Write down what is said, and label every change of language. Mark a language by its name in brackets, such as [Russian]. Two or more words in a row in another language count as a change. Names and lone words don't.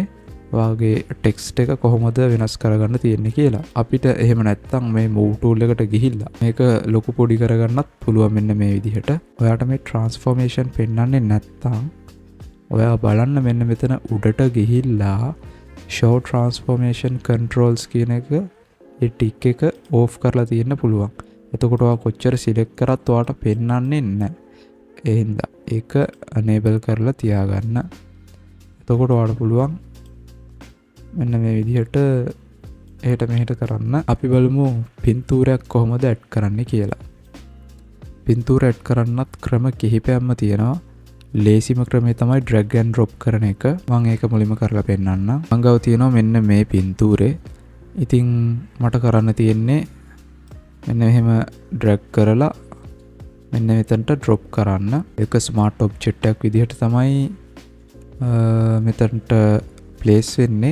[Sinhala] වාගේ ටෙක්ස්ට් එක කොහොමද වෙනස් කරගන්න තියෙන්නේ කියලා. අපිට එහෙම නැත්නම් මේ [English] move tool [Sinhala] එකට ගිහිල්ලා මේක ලොකු පොඩි කරගන්නත් පුළුවන් මෙන්න මේ විදිහට. ඔයාට මේ transformation පෙන්වන්නේ නැත්නම් ඔයා බලන්න මෙන්න මෙතන උඩට ගිහිල්ලා [English] show transformation controls [Sinhala] කියන එක ඒ ටික් එක off කරලා තියෙන්න පුළුවන්. එතකොට ඔයා කොච්චර select කරත් ඔයාට පෙන්වන්නේ නැහැ. ඒ හින්දා ඒක enable කරලා තියාගන්න. එතකොට ඔයාට පුළුවන් මෙන්න මේ විදිහට එහෙට මෙහෙට කරන්න. අපි බලමු පින්තූරයක් කොහොමද ඇඩ් කරන්න කියලා. පින්තූර ඇඩ් කරන්නත් ක්‍රම කිහිපයක්ම තියෙනවා. ලේසිම ක්‍රමේ තමයි [English] drag and drop [Sinhala] කරන එක. මම ඒක මුලින්ම කරලා පෙන්නන්නම්. මං ගාව තියෙනවා මෙන්න මේ පින්තූරේ. ඉතින් මට කරන්න තියෙන්නේ මෙන්න මෙහෙම drag කරලා මෙන්න මෙතනට drop කරන්න. ඒක [English] smart object [Sinhala] එකක් විදිහට තමයි මෙතනට place වෙන්නේ.